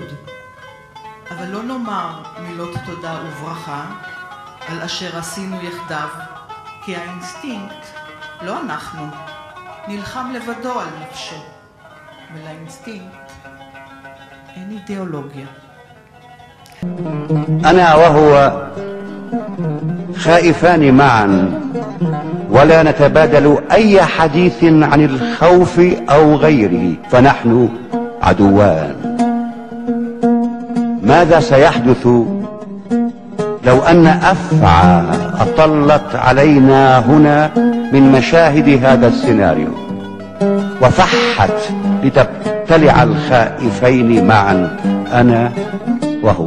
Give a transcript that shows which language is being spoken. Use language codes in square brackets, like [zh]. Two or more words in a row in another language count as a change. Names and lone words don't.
[he] אבל לא נאמר מילות תודה וברכה על אשר עשינו יחדיו, כי האינסטינקט, לא אנחנו, נלחם לבדו על נפשו, ולאינסטינקט אין אידיאולוגיה. [ar] أنا وهو خائفان معا ولا نتبادل أي حديث عن الخوف أو غيره فنحن عدوان. ماذا سيحدث لو أن أفعى أطلت علينا هنا من مشاهد هذا السيناريو وفحت لتبتلع الخائفين معا أنا وهو؟